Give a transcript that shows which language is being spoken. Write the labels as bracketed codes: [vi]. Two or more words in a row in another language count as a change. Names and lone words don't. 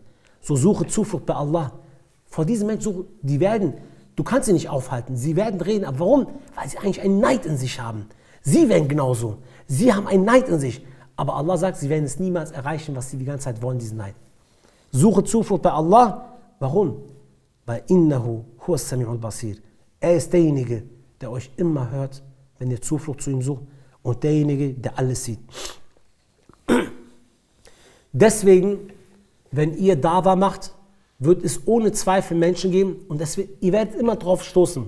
[de] So suche Zuflucht bei Allah. Vor diesen Menschen, du kannst sie nicht aufhalten, sie werden reden, aber warum? Weil sie eigentlich einen Neid in sich haben. Sie werden genauso. Sie haben einen Neid in sich. Aber Allah sagt, sie werden es niemals erreichen, was sie die ganze Zeit wollen, diesen Neid. Suche Zuflucht bei Allah. Warum? Weil [ar] إنه هو السميع البصير. [de] Er ist derjenige, der euch immer hört, wenn ihr Zuflucht zu ihm sucht, und derjenige, der alles sieht. Deswegen, wenn ihr Dawa macht, wird es ohne Zweifel Menschen geben, und ihr werdet immer drauf stoßen.